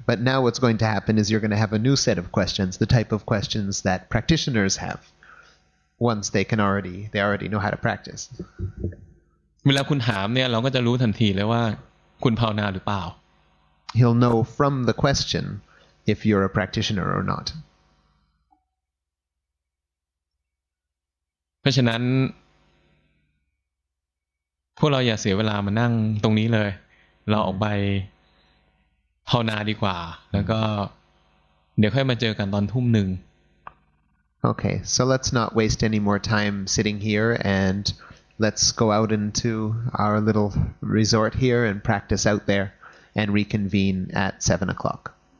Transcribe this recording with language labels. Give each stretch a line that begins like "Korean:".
English: But now what's going to happen is you're going to have a new set of questions, the type of questions that practitioners have once they already know how to practice.
Thai: เวลาคุณถามเนี่ยเราก็จะรู้ทันทีเลยว่าคุณภาวนาหรือเปล่า
English: He'll know from the question if you're a practitioner or not.
Thai: เพราะฉะนั้นพวกเราอย่าเสียเวลามานั่งตรงนี้เลยเราออกไปภาวนาดีกว่าแล้วก็เดี๋ยวค่อยมาเจอกันตอนทุ่มหนึ่ง
English: Okay, so let's not waste any more time sitting here and let's go out into our little resort here and practice out there and reconvene at 7 o'clock.